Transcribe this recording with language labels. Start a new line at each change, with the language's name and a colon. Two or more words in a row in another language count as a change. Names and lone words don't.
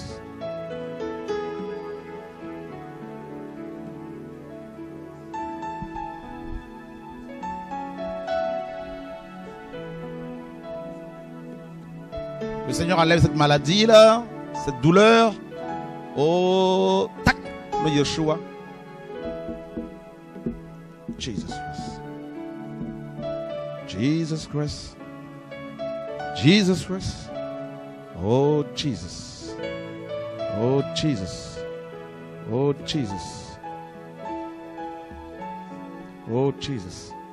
French: Le Seigneur enlève cette maladie là, cette douleur. Oh, tac, le Yeshua. Jesus Christ. Jesus Christ. Jesus Christ. Oh, Jesus. Oh, Jesus. Oh Jesus. Oh Jesus.